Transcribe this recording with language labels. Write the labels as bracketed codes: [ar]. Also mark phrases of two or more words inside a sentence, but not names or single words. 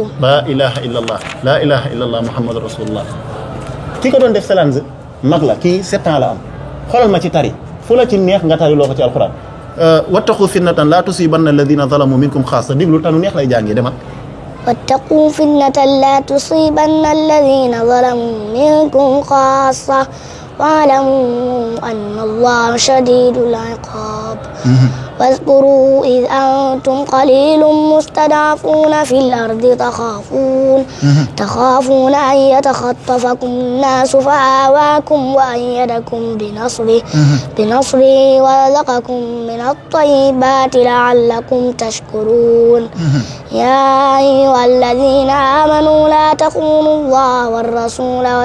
[ar] لا إله إلا الله لا إله إلا الله محمد رسول الله [wo] kii ko doon def salange mag la kii 7 ans la am xoolal ma ci tari fu la ci neex nga tari loo ko ci alquran [ar] واتقوا فتنة لا تصيبن الذين ظلموا منكم خاصة [wo] diglu tanu neex lay jàngee demal [ar] واتقوا فتنة لا تصيبن الذين ظلموا منكم خاصة واعلموا أن الله شديد العقاب واذكروا إذ أنتم قليل مستضعفون في الأرض تخافون أن يتخطفكم الناس فآواكم وأيدكم بنصره ورزقكم من الطيبات لعلكم تشكرون يا أيها الذين آمنوا لا تخونوا الله والرسول